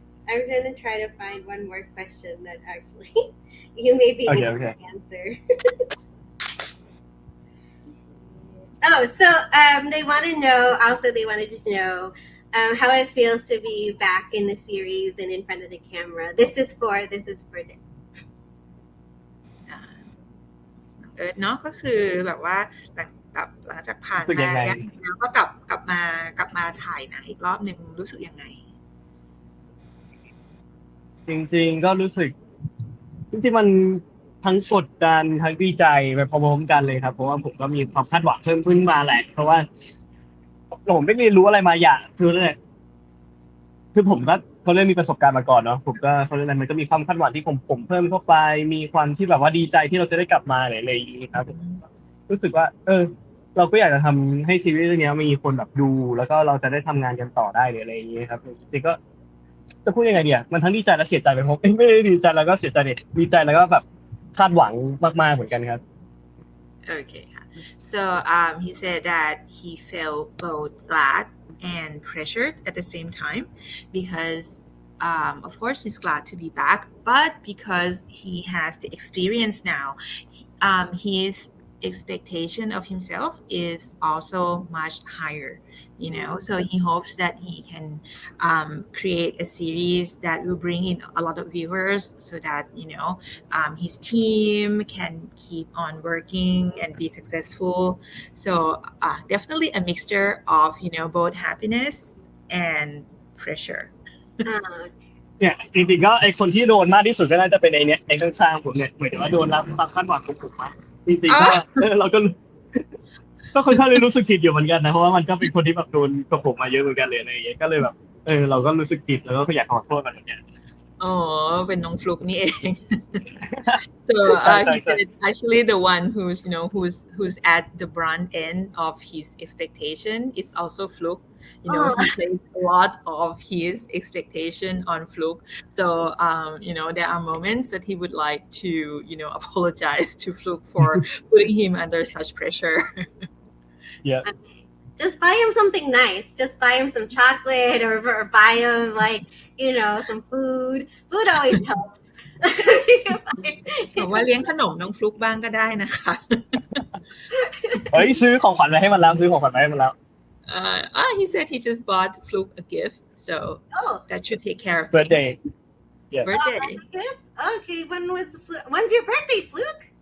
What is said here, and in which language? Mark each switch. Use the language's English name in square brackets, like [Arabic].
[English] I'm gonna try to find one more question that actually you maybe can answer. Oh, so they wanted to know how it feels to be back in the series and in front of the camera. This is for them. [Thai] เนาะก็คือแบบว่าหลังจากผ่านมาแล้วก็กลับมาถ่ายหนังอีกรอบนึงรู้สึกยังไง จริงๆก็รู้สึกจริงๆมันทั้งกดดันทั้งดีใจไปพร้อมๆกันเลยครับเพราะว่าผมก็มีความคาดหวังเพิ่มขึ้นมาแหละเพราะว่าผมไม่ได้รู้อะไรมาอย่าง คือผมก็เขาเรียกมีประสบการณ์มาก่อนเนาะผมก็เขาเรียกอะไรมันก็มีความคาดหวังที่ผมเพิ่มเข้าไปมีความที่แบบว่าดีใจที่เราจะได้กลับมาอะไรอย่างนี้ครับรู้สึกว่าเราก็อยากจะทำให้ซีรีส์เรื่องนี้มีคนแบบดูแล้วก็เราจะได้ทำงานกันต่อได้หรืออะไรอย่างนี้ครับจริงๆก็จะพูดยังไงดีอ่ะมันทั้งดีใจและเสียใจไปพร้อมไม่ได้ดีใจแล้วก็เสียใจดีใจแล้วก็แบบคาดหวังมากๆเหมือนกันครับ [English] Okay. So he said that he felt both glad and pressured at the same time because of course he's glad to be back, but because he has the experience now, his expectation of himself is also much higher, so he hopes that he can create a series that will bring in a lot of viewers so that his team can keep on working and be successful. So definitely a mixture of both happiness and pressure. [Thai] เนี่ยจริงๆก็ไอคนที่โดนมากที่สุดก็น่าจะเป็นไอเนี่ยไอข้างๆผมเนี่ยเหมือนว่าโดนรับความคาดหวังของผมมาจริงๆก็เราก็ค่อนข้างเลยรู้สึกผิดอยู่เหมือนกันนะเพราะว่ามันก็เป็นคนที่แบบโดนกับผมมาเยอะเหมือนกันเลยอะไรอย่างเงี้ยก็เลยแบบเราก็รู้สึกผิดแล้วก็อยากขอโทษมันเหมือนกัน อ๋อเป็นน้องฟลุกนี่เอง [English] so he said actually the one who's at the brunt end of his expectation is also Fluk. He plays a lot of his expectation on Fluk. So there are moments that he would like to apologize to Fluk for putting him under such pressure. Yeah. Just buy him something nice. Just buy him some chocolate or buy him some food. Food always helps. [Thai] บอกว่าเลี้ยงขนมน้องฟลุกบ้างก็ได้นะคะ เฮ้ยซื้อของขวัญมาให้มันแล้ว [English] he said he just bought Fluk a gift, so that should take care of birthday. Yeah. Birthday. Gift? Okay, when's your birthday, Fluk?